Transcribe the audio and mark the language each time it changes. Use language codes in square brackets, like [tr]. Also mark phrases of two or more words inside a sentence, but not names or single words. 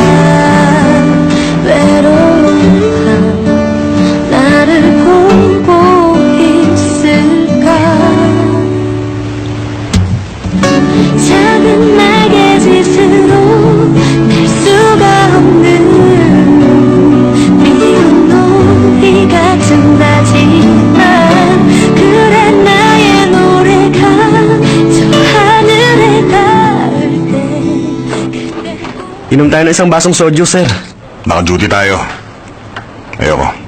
[ko] 외로운 밤 나를 보고 있을까 작은 날개짓으로 날 수가 없는 미운 놀이 같은 나지만 그래 나의 노래가 저 하늘에 닿을 때 [tl] Inom tayo ng isang basong soju, sir. Naka-duty tayo. Ayoko.